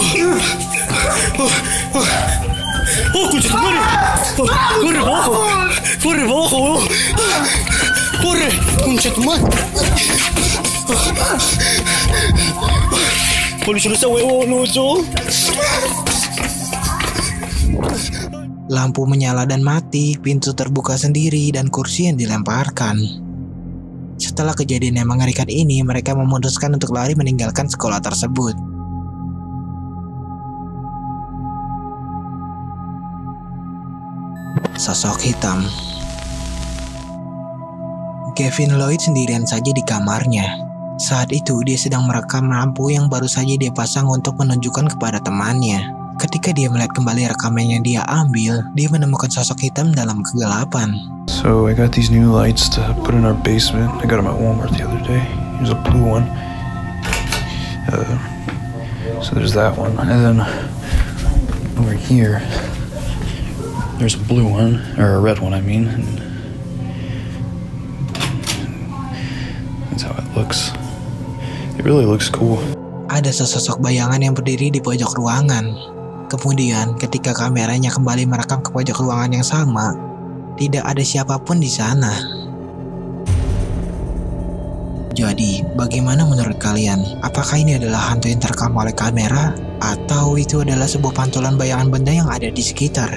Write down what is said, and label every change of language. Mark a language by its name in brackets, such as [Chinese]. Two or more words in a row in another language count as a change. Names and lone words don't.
[Spanish] ¡Oh, conchetumare! ¡Corre para abajo! ¡Corre para abajo, huevón! ¡Corre, conchetumare! ¡Oh, Lucho, no sea huevón, Lucho! [Indonesian] Lampu menyala dan mati, pintu terbuka sendiri, dan kursi yang dilemparkan. Setelah kejadian yang mengerikan ini, mereka memutuskan untuk lari meninggalkan sekolah tersebut. Sosok hitam. Kevin Lloyd sendirian saja di kamarnya. Saat itu dia sedang merekam lampu yang baru saja dia pasang untuk menunjukkan kepada temannya. Ketika dia melihat kembali rekaman yang dia ambil, dia menemukan sosok hitam dalam kegelapan. [English] So I got these new lights to put in our basement. I got them at Walmart the other day. Here's a blue one. So there's that one. And then over here, there's a blue one, or a red one, I mean. And That's how it looks. It really looks cool. [Indonesian] Ada sesosok bayangan yang berdiri di pojok ruangan. Kemudian ketika kameranya kembali merekam ke pojok ruangan yang sama, tidak ada siapapun di sana. Jadi, bagaimana menurut kalian? Apakah ini adalah hantu yang terekam oleh kamera? Atau itu adalah sebuah pantulan bayangan benda yang ada di sekitar?